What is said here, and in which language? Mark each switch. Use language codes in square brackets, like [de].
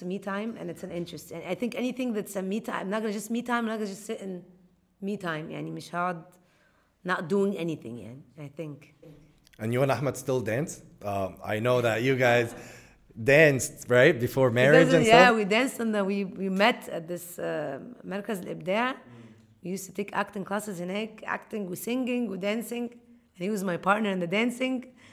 [en] It's a me time and it's an interest. And I think anything that's a me time, I'm not gonna just me time. I'm not gonna just sit in me time. [ar] يعني مش هقعد [en] not doing anything [ar] يعني. [en] I think. And you and Ahmed still dance? I know that you guys danced right before marriage and stuff. Yeah, we danced and we met at this مركز الإبداع. We used to take acting classes [ar] هناك, [en] acting, we singing, we dancing, and he was my partner in the dancing.